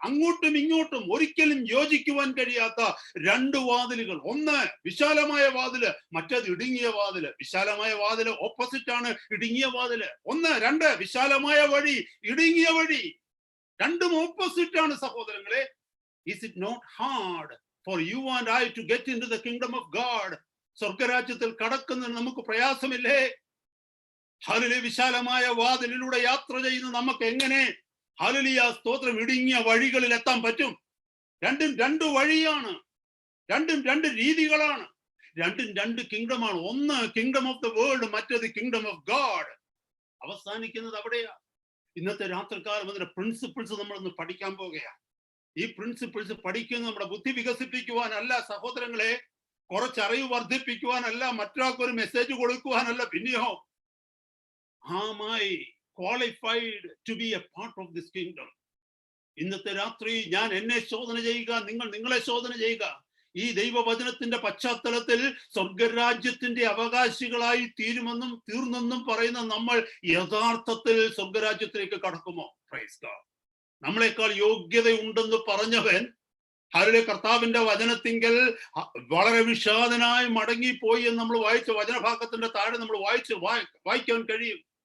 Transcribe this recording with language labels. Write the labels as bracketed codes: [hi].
[ml] അങ്ങോട്ടും ഇങ്ങോട്ടും ഒരിക്കലും യോജിക്കുവാൻ കഴിയാത്ത രണ്ട് വാതിലുകൾ. ഒന്ന് വിശാലമായ വാതില്, മറ്റേത് ഇടുങ്ങിയ വാതില്. വിശാലമായ വാതില് ഓപ്പോസിറ്റ് ആണ് ഇടുങ്ങിയ വാതില്. ഒന്ന്, രണ്ട്, വിശാലമായ വഴി, ഇടുങ്ങിയ വഴി, രണ്ടും ഓപ്പോസിറ്റ് ആണ് സഹോദരങ്ങളെ. [en] Is it not hard for you and I to get into the kingdom of God? [ml] സ്വർഗരാജ്യത്തിൽ കടക്കുന്നതിന് നമുക്ക് പ്രയാസമില്ലേ? ഹല്ലേലൂയ. വിശാലമായ വാതിലിലൂടെ യാത്ര ചെയ്യുന്ന നമുക്ക് എങ്ങനെ ഹല്ലേലൂയ സ്തോത്രം ഇടുങ്ങിയ വഴികളിൽ എത്താൻ പറ്റും? രണ്ടും രണ്ട് വഴിയാണ്, രണ്ടും രണ്ട് രീതികളാണ്, രണ്ടും രണ്ട് കിങ്ഡമാണ്. ഒന്ന് കിങ്ഡം ഓഫ് ദ വേൾഡ്, മറ്റേത് കിങ്ഡം ഓഫ് ഗാഡ്. അവസാനിക്കുന്നത് അവിടെയാ. ഇന്നത്തെ രാത്രികാലം അതിന്റെ പ്രിൻസിപ്പിൾസ് നമ്മളൊന്ന് പഠിക്കാൻ പോകുകയാണ്. ഈ പ്രിൻസിപ്പിൾസ് പഠിക്കുന്നത് നമ്മുടെ ബുദ്ധി വികസിപ്പിക്കുവാനല്ല സഹോദരങ്ങളെ, കുറച്ചറിവ് വർദ്ധിപ്പിക്കുവാനല്ല, മറ്റൊരാൾക്ക് ഒരു മെസ്സേജ് കൊടുക്കുവാനല്ല. പിന്നെയോ, [en] am I qualified to be a part of this kingdom? [ml] ഇന്നത്തെ രാത്രി ഞാൻ എന്നെ ശോധന ചെയ്യുക, നിങ്ങൾ നിങ്ങളെ ശോധന ചെയ്യുക. ഈ ദൈവവചനത്തിന്റെ പശ്ചാത്തലത്തിൽ സ്വർഗരാജ്യത്തിന്റെ അവകാശികളായി തീർന്നെന്നും പറയുന്ന നമ്മൾ യഥാർത്ഥത്തിൽ സ്വർഗരാജ്യത്തിലേക്ക് കടക്കുമോ? Praise God. നമ്മളെക്കാൾ യോഗ്യതയുണ്ടെന്ന് പറഞ്ഞവൻ ഹല്ലേലൂയ കർത്താവിന്റെ വചനത്തിങ്കൽ വളരെ വിഷാദനായി മടങ്ങിപ്പോയി എന്ന് നമ്മൾ വായിച്ച വചനഭാഗത്തിന്റെ താഴെ നമ്മൾ വായിക്കാൻ കഴിയും.